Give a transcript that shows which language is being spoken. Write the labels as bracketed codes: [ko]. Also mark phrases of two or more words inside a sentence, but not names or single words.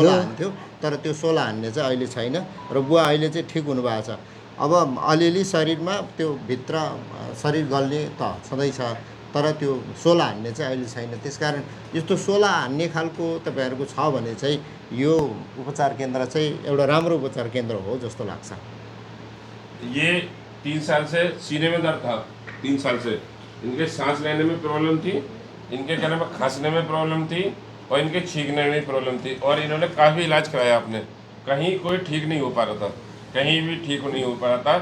[ne] सोला हान्थ्यो, तर त्यो सोला हान्ने चाहिँ अहिले छैन र बुवा अहिले चाहिँ ठिक हुनुभएको छ। अब अलिअलि शरीरमा त्यो भित्र शरीर गल्ने त छँदैछ, तर त्यो सोला हान्ने चाहिँ अहिले छैन। त्यसकारण यस्तो सोला हान्ने खालको तपाईँहरूको छ भने चाहिँ यो उपचार केन्द्र चाहिँ एउटा राम्रो उपचार केन्द्र हो जस्तो लाग्छ। [hi] ये 3 साल से सीने में दर्द था, 3 साल से इनके सांस लेने में प्रॉब्लम थी, इनके कहने में खांसने में प्रॉब्लम थी, और इनके छींकने में प्रॉब्लम थी। और इन्होंने काफ़ी इलाज कराया आपने, कहीं कोई ठीक नहीं हो पा रहा था, कहीं भी ठीक नहीं हो पा रहा था।